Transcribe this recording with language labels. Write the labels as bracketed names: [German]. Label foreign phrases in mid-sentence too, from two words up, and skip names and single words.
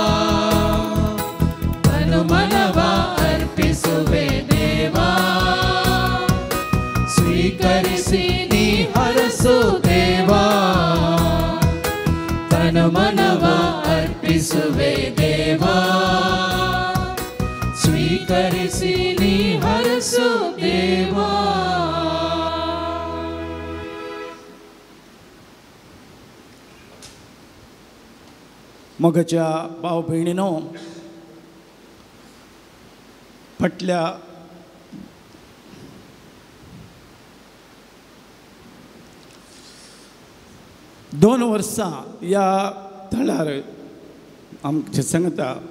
[Kannada] ತನು ಮನವ ಅರ್ಪಿಸುವೆ ದೇವಾ, ಸ್ವೀಕರಿಸಿ ನೀ ಹರಸು ದೇವಾ. ತನು ಮನವ ಅರ್ಪಿಸುವೆ ದೇವಾ, ಸ್ವೀಕರಿಸಿ ನೀ ಹರಸು ದೇವಾ. [Konkani] मोगाच्या भाव भयणीनो, फाटल्या 2 वर्सां ह्या थळार आमचे सांगता